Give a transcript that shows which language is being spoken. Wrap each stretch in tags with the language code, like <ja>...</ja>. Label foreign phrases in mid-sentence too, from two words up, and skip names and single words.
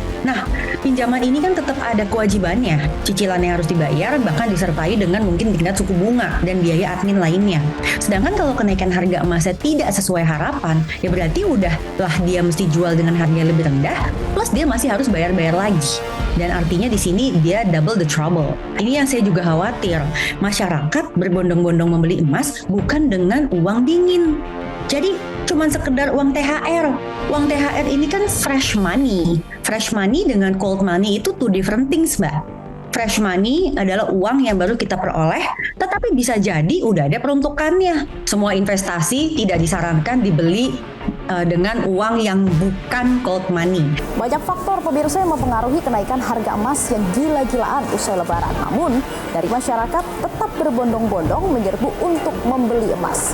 <id>Nah, pinjaman ini kan tetap ada kewajibannya, cicilan yang harus dibayar, bahkan disertai dengan mungkin tingkat suku bunga dan biaya admin lainnya. Sedangkan kalau kenaikan harga emasnya tidak sesuai harapan, ya berarti udahlah dia mesti jual dengan harga yang lebih rendah, plus dia masih harus bayar-bayar lagi. Dan artinya di sini dia</id> <en>double the trouble.</en> <id>Ini yang saya juga khawatir. Masyarakat berbondong-bondong membeli emas bukan dengan uang dingin. Jadi cuman sekedar uang THR. Uang THR ini kan</id> <en>fresh money. Fresh money</en> <id>dengan</id> <en>cold money</en> <id>itu</id> <en>two different things,</en> <id>Mbak.</id> <en>Fresh money</en> <id>adalah uang yang baru kita peroleh, tetapi bisa jadi udah ada peruntukannya. Semua investasi tidak disarankan dibeli dengan uang yang bukan</id> <en>cold money.</en> <id>Banyak faktor pemirsa yang mempengaruhi kenaikan harga emas yang gila-gilaan usai lebaran. Namun, dari masyarakat tetap berbondong-bondong menyerbu untuk membeli emas.</id>